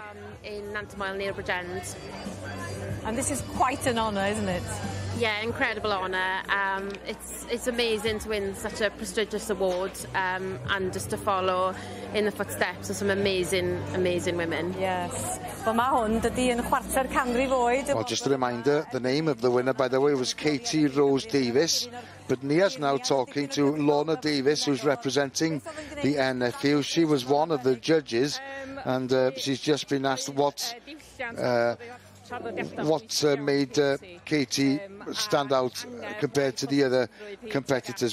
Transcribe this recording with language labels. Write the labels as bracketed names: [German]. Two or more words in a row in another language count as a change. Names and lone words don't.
[English] In Nantymoel near Bridgend. And this is quite an honour, isn't it? Yeah, incredible honour. It's amazing to win such a prestigious award and just to follow in the footsteps of some amazing women. Yes. Well, [Welsh] ma hwn dydi yn chwarter canrif oed. [English] Well, just a reminder, the name of the winner, by the way, was Katie Rose Davis. But Nia's now talking to Lorna Davis, who's representing the NFU. She was one of the judges, and she's just been asked what made Katie stand out compared to the other competitors.